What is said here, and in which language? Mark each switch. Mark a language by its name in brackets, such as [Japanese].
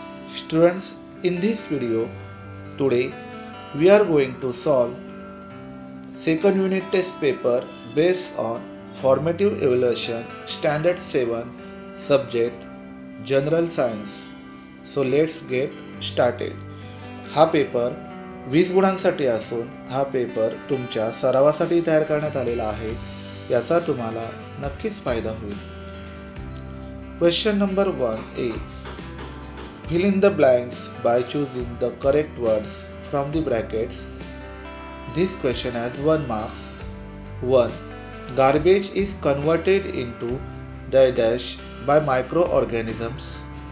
[English] Students, in this video, today we are going to solve second unit test paper based on Formative Evaluation Standard 7 subject General Science. So let's get started. [Marathi] हा paper 20 गुणांसाठी असून हा paper तुमच्या सरावासाठी तयार करण्यात आलेला आहे. याचा तुम्हाला नक्कीच फायदा होईल. [English] Question number 1A. Fill in the blanks by choosing the correct words from the brackets. This question has 1 marks. 1. Garbage is converted into dash by microorganisms.